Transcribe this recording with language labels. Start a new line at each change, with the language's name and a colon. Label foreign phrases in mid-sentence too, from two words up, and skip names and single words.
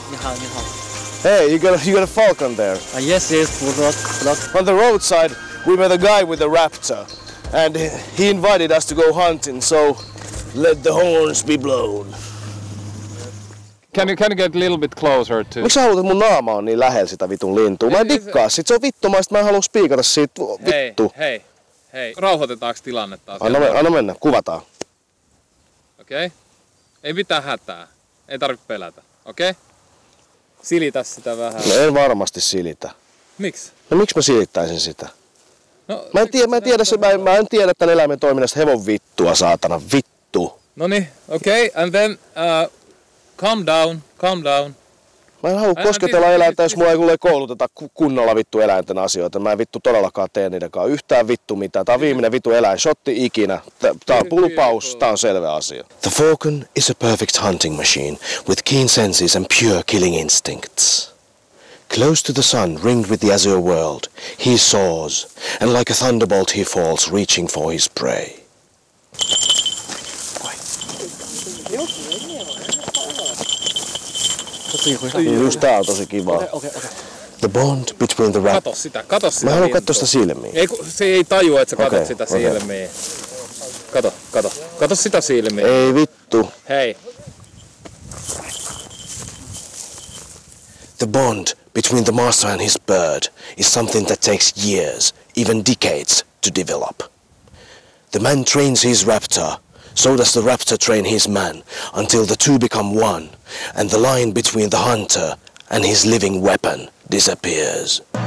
English: Hey, you got a falcon there. Yes, bulldog. On the roadside, we met a guy with a raptor, and he invited us to go hunting. So, let the horns be blown. Can you get a little bit closer to?
Finnish: Miksi sä haluat, että mun naama on niin lähellä sitä vitun lintua? Mä en dikkaa sit, se on vittumaista, mä en halua spiikata siitä vittu. Hei. Rauhoitetaanko tilannetta? Anna mennä, kuvataan. Okei? Ei mitään hätää. Ei tarvitse pelätä. Okei? Silitä sitä vähän. No en varmasti silitä. Miksi? No miksi mä silittäisin sitä? No, Mä en tiedä tän eläimen toiminnasta hevon vittua, saatana, vittu. Noniin, okei.
English: And then calm down.
Finnish: Mä en halua kosketella eläintä, jos mua ei kouluteta kunnolla vittu eläinten asioita. Mä en vittu todellakaan tee niidenkaan yhtään vittu mitään. Tää on viimeinen vittu eläinshotti ikinä. Tää on lupaus, tää on selvä asia.
English: The falcon is a perfect hunting machine with keen senses and pure killing instincts. Close to the sun, ringed with the azure world, he soars, and like a thunderbolt he falls, reaching for his prey.
Finnish: Just tää on tosi kivaa.
English: The bond between the
Finnish: Kato sitä. Mä haluan katsoa sitä silmiä. Se ei tajua, että sä katot sitä silmiä. Kato sitä silmiä. Ei vittu. Hei.
English: The bond between the master and his bird is something that takes years, even decades, to develop. The man trains his raptor, so does the raptor train his man, until the two become one, and the line between the hunter and his living weapon disappears.